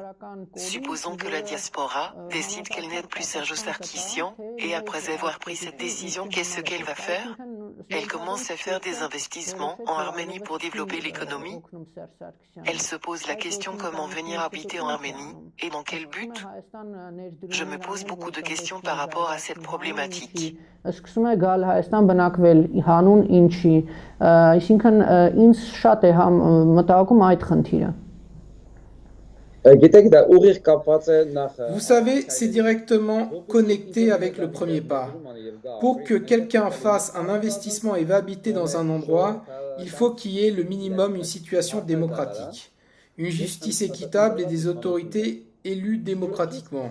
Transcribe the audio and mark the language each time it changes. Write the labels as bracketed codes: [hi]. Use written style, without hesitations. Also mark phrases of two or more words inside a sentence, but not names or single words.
[fr] Supposons que la diaspora décide qu'elle n'aide plus Serge Sarkissian, et après avoir pris cette décision, qu'est-ce qu'elle va faire? Elle commence à faire des investissements en Arménie pour développer l'économie. Elle se pose la question comment venir habiter en Arménie, et dans quel but? Je me pose beaucoup de questions par rapport à cette problématique. [hy] Սկսում է գալ Հայաստան բնակվել հանուն ինչի, այսինքն ինձ շատ է մտահոգում այդ խնդիրը։ [fr] Vous savez, c'est directement connecté avec le premier pas. Pour que quelqu'un fasse un investissement et va habiter dans un endroit, il faut qu'il y ait le minimum une situation démocratique, une justice équitable et des autorités élues démocratiquement.